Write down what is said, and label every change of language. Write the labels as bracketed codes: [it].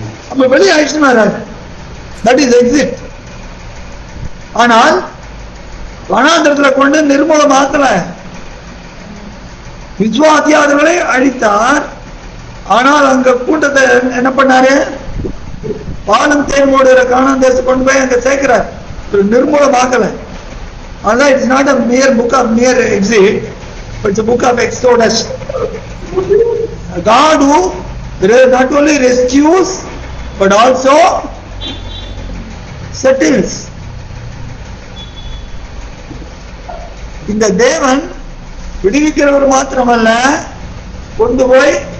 [ta] அப்ப வெளியாயிடுச்சுன்னா [en] That is exit. [ta] ஆனால் வனாந்திரத்துல கொண்டு நிர்மூலமாக்கல, விசுவாசியாதவர்களை அழித்தார். ஆனால் அங்க கூட்டத்தை என்ன பண்ணாரு? பாலும் தேன் கானான் தேசம் கொண்டு போய் அங்க சேர்க்கிறார். நிர்மூலமாக்கல. [en] அதான் it's not a mere book of mere exit, but it's a book of exodus. God who not only rescues but also settles. [ta] இந்த தேவன் விடுவிக்கிறவர் மாத்திரமல்ல, கொண்டு போய்